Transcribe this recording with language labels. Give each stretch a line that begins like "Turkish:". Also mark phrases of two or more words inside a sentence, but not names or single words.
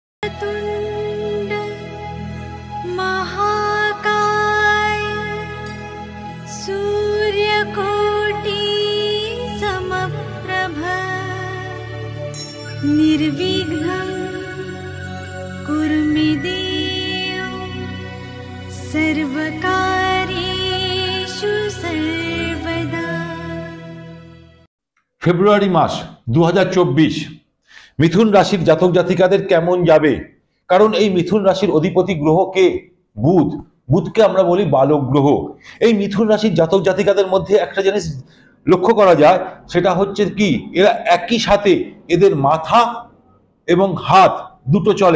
Sanskrit: वक्रतुण्ड महाकाय सूर्यकोटि समप्रभ निर्विघ्नं कुरु मे देव सर्वकार्येषु सर्वदा।
Bangla: ফেব্রুয়ারি মাস 2024 মিথুন রাশির জাতক জাতিকাদের কেমন যাবে? কারণ এই মিথুন রাশির অধিপতি গ্রহ কে? বুধ। বুধকে আমরা বলি বালক গ্রহ। এই মিথুন রাশির জাতক জাতিকাদের মধ্যে একটা জিনিস লক্ষ্য করা যায়, সেটা হচ্ছে কি, এরা একই সাথে এদের মাথা এবং হাত দুটো চলে।